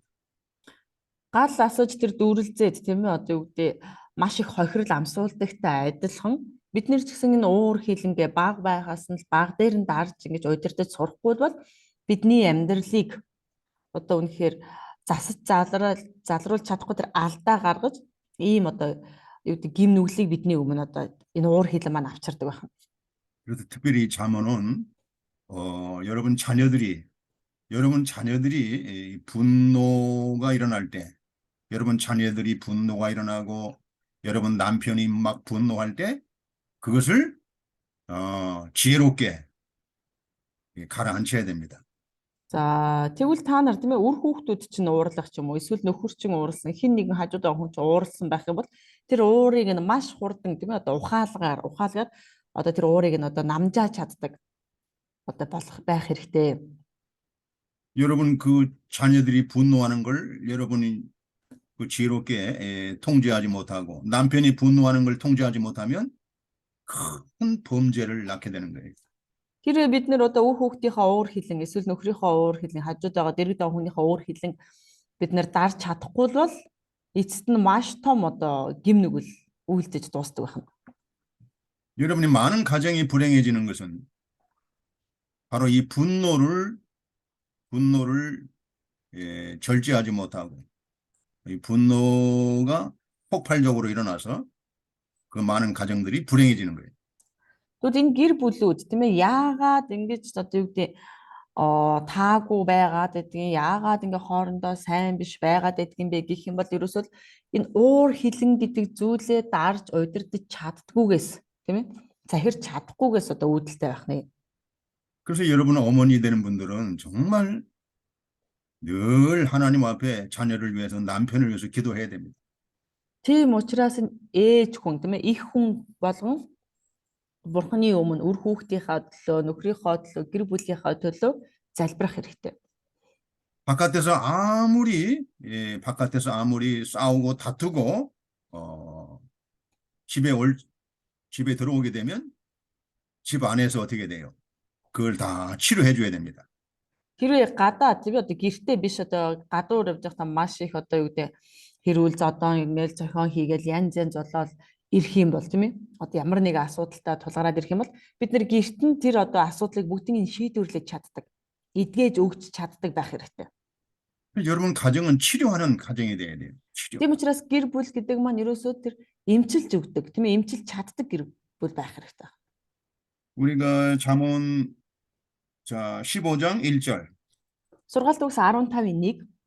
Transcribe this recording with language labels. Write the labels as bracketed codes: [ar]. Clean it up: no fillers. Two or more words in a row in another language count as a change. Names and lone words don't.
[mn] Гал асууж тэр дүрлзээд тийм ээ одоо юу гэдэг маш их хохирол амсуулдагтай адилхан бид нэр ч гэсэн энэ уур хилэнгээ баг байгаас нь баг дээр нь дарж ингэж удирдах сурахгүй бол бидний амьдралыг одоо үнэхээр засаж залруулж чадахгүй тэр алдаа гаргаж ийм одоо юу гэдэг гим нүглийг бидний өмнө одоо энэ уур хилэн маань авчирдаг байна. [ko] 그래서 특별히 잠언은 여러분 자녀들이 이 분노가 일어날 때 여러분 자녀들이 분노가 일어나고 여러분 남편이 막 분노할 때 그것을 지혜롭게 가라앉혀야 됩니다. [mn] За тэгвэл та нар тийм ээ үр хүүхдүүд чинь уурлах ч юм уу эсвэл нөхөр чинь уурлсан хин нэгэн хажуудаа хүн чинь уурлсан байх юм бол тэр уурыг нь маш хурдан тийм ээ одоо ухаалгаар одоо тэр уурыг нь одоо намжааж чаддаг одоо болох байх хэрэгтэй. [ko] 여러분 그 자녀들이 분노하는 걸 여러분이 그 지혜롭게 통제하지 못하고 남편이 분노하는 걸 통제하지 못하면 큰 범죄를 낳게 되는 거예요. [mn] Хэрвээ бид нэр одоо үр хүүхдийнхээ уур хилэн эсвэл нөхрийнхөө уур хилэн хажууд байгаа дэрэг даа хүнийхээ уур хилэн бид нэр дарж чадахгүй бол эцэст нь маш том одоо гим нүгэл үйлдэж дуустдаг байна. [ko] 여러분이 많은 가정이 불행해지는 것은 바로 이 분노를 절제하지 못하고 이 분노가 폭발적으로 일어나서 그 많은 가정들이 불행해지는 거예요. [mn] Тэгвэл энэ гэр бүлүүд тийм ээ яагаад ингэж одоо юу гэдэг таагүй байгаад гэдгийг яагаад ингэ хоорондоо сайн биш байгаад гэдгийг бэ гэх юм бол ерөөсөө энэ уур хилэн гэдэг зүйлээ дарж удирдах чаддгүйгээс тийм ээ захирч чадахгүйгээс одоо үүдэлтэй байх нэ. [ko] 그래서 여러분 어머니 되는 분들은 정말 늘 하나님 앞에 자녀를 위해서 남편을 위해서 기도해야 됩니다. [mn] Тийм учраас ээж хүн тийм ээ их хүн болгон Бурхны өмнө үр хүүхдийнхээ төлөө, нөхрийнхөө төлөө, гэр бүлийнхээ төлөө залбирах хэрэгтэй. [ko] 바깥에서 아무리 싸우고 다투고 집에 집에 들어오게 되면 집 안에서 어떻게 돼요? 그걸 다 치료해 줘야 됩니다. [mn] Хэрвээ гадаа тийм одоо гэртээ биш одоо гадуур явж байхдаа маш их одоо юу гэдэг хэрүүл зодон ингээл зохион хийгээл янз янз болоод ирэх юм бол тийм ээ. Одоо ямар нэг асуудалтай тулгараад ирэх юм бол бид нэр гэрт нь тэр одоо асуудлыг бүгдийг шийдвэрлэж чаддаг. Эдгээж өгч чаддаг байх хэрэгтэй. [ko] 여러분 가정은 치료하는 가정이 돼야 돼요. 치료. [mn] Тийм учраас гэр бүл гэдэг маань ерөөсөө тэр эмчилж өгдөг тийм ээ. Эмчилж чаддаг гэр бүл байх хэрэгтэй. [ko] 우리가 잠언 자 15장 1절 [mn] Сургаалт үгс 15-ийн 1